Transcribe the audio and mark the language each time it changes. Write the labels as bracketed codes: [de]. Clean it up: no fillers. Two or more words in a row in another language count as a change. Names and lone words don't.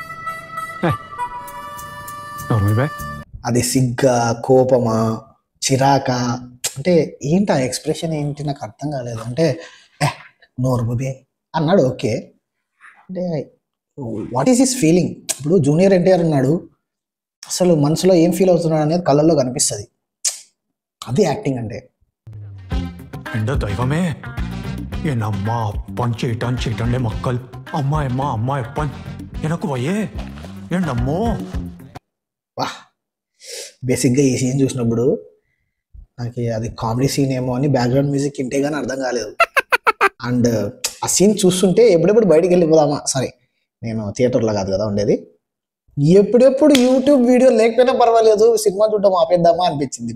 [te] అది సిగ్గా, కోపమా, చిరాకా, అంటే ఏంటి ఆ ఎక్స్ప్రెషన్ ఏంటి నాకు అర్థం కాలేదు. అంటే నోరు బుబే అన్నాడు, ఓకే. [en] అంటే what is his feeling? [te] ఇప్పుడు జూనియర్ ఎన్టీఆర్ ఉన్నాడు, అసలు మనసులో ఏం ఫీల్ అవుతున్నాడు అనేది కళ్ళల్లో కనిపిస్తుంది. అది యాక్టింగ్ అంటే. [ml] എൻ്റെ ദൈവമേ, എൻ അമ്മ അപ്പൻ ചേട്ടൻ ചേട്ടൻ്റെ മക്കൾ അമ്മ അപ്പൻ എനക്ക് വയ്യേ ఏంటమ్మో. [te] వా, బేసిక్గా ఈ సీన్ చూసినప్పుడు నాకు అది [en] comedy scene [te] ఏమో అని [en] background music [te] ఇంటే కానీ అర్థం కాలేదు. అండ్ ఆ సీన్ చూస్తుంటే ఎప్పుడెప్పుడు బయటికి వెళ్ళిపోదామా, సారీ నేను థియేటర్లో కాదు కదా ఉండేది, ఎప్పుడెప్పుడు యూట్యూబ్ వీడియో లేకపోయినా పర్వాలేదు సినిమా చూడడం ఆపేద్దామా అనిపించింది.